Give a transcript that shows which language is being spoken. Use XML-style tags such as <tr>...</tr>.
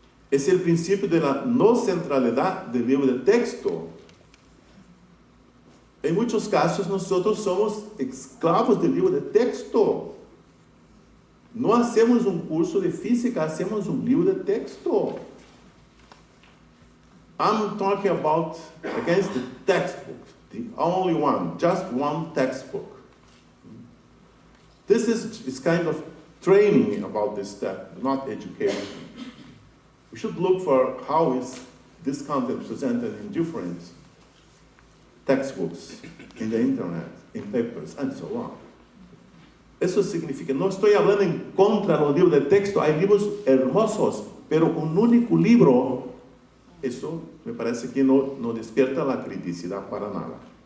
<es>Es el principio de la no centralidad del libro de texto. En muchos casos nosotros somos esclavos del libro de texto. No hacemos un curso de física, hacemos un libro de texto.</es> <en>I'm talking about against the textbook, the only one, just one textbook. This is kind of training about this step, not education. We should look for how is this content presented in different textbooks, in the internet, in papers, and so on.</en> <es>Eso significa, no estoy hablando en contra de los libros de texto, hay libros hermosos, pero un único libro, eso me parece que no despierta la criticidad para nada.</es>